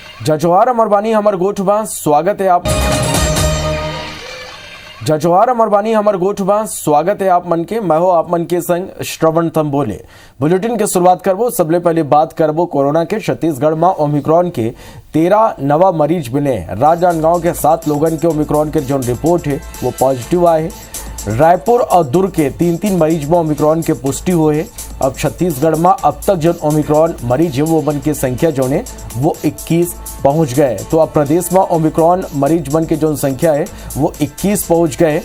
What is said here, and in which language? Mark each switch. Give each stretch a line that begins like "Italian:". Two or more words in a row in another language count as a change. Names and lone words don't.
Chhattisgarhi: जजोहार अमरबानी हमर गोठबा स्वागत है आप जजोहार अमरबानी हमर गोठबा स्वागत है आप मन के। मैं हो आप मन के संग श्रवण तंबोले। बुलेटिन के शुरुआत करबो। सबले पहले बात करबो कोरोना के। छत्तीसगढ़ में ओमिक्रॉन के 13 नवा मरीज मिले। राजनांदगांव के 7 लोगन के ओमिक्रॉन के जो रिपोर्ट है वो पॉजिटिव आए है। रायपुर और दुर्ग के 3 मरीज में ओमिक्रॉन के पुष्टि हुए है। अब छत्तीसगढ़ में अब तक जो ओमिक्रॉन मरीज है वो मन की संख्या जो है वो 21 पहुंच गए। तो अब प्रदेश में ओमिक्रॉन मरीज बन के जो संख्या है वो 21 पहुंच गए।